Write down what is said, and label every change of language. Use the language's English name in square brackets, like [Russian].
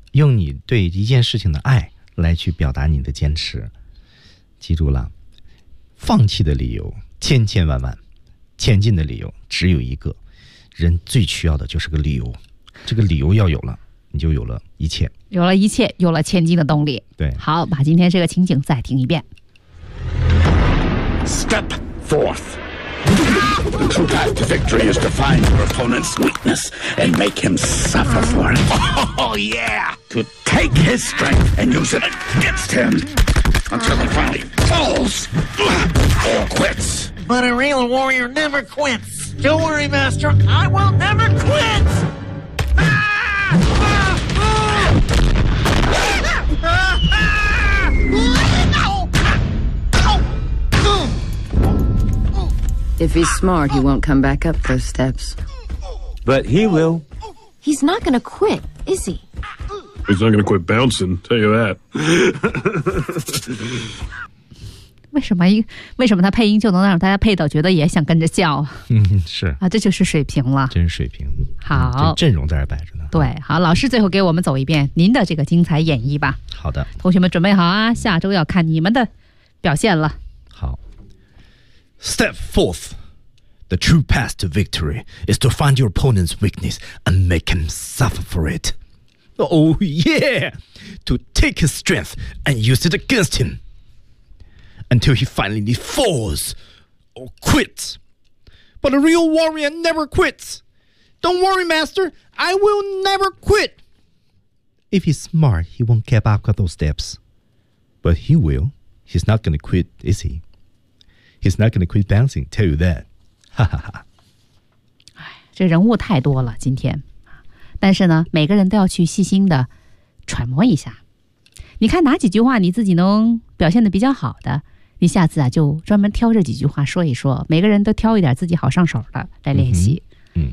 [Chinese] 用你对一件事情的爱来去表达你的坚持，记住了，放弃的理由千千万万，前进的理由只有一个，人最需要的就是个理由，这个理由要有了，你就有了一切，有了一切，有了前进的动力。对，好，把今天这个情景再听一遍。 [English] Step forth. The true path to victory is to find your opponent's weakness and make him suffer for it. Oh yeah. To take his strength and use it against him until he finally falls or quits. But a real warrior never quits. Don't worry, Master. I will never quit. If he's smart, he won't come back up those steps. But he will. He's not gonna quit, is he? He's not gonna quit bouncing, tell you that. [Chinese] 为什么他配音就能让大家配到觉得也想跟着笑？嗯，是啊，这就是水平了，真是水平。好，这阵容在这摆着呢。对，好，老师最后给我们走一遍您的这个精彩演绎吧。好的，同学们准备好啊，下周要看你们的表现了。 [English] 好 ，Step forth. The true path to victory is to find your opponent's weakness and make him suffer for it. Oh yeah, to take his strength and use it against him. Until he finally falls or quits. But a real warrior never quits. Don't worry, master. I will never quit. If he's smart, he won't get back up those steps. But he will. He's not going to quit, is he? He's not going to quit bouncing, tell you that. Ha ha ha. [Chinese] 哎，这人物太多了今天。但是呢，每个人都要去细心的揣摩一下。你看哪几句话你自己能表现得比较好的。你下次啊，就专门挑这几句话说一说，每个人都挑一点自己好上手的来练习。嗯，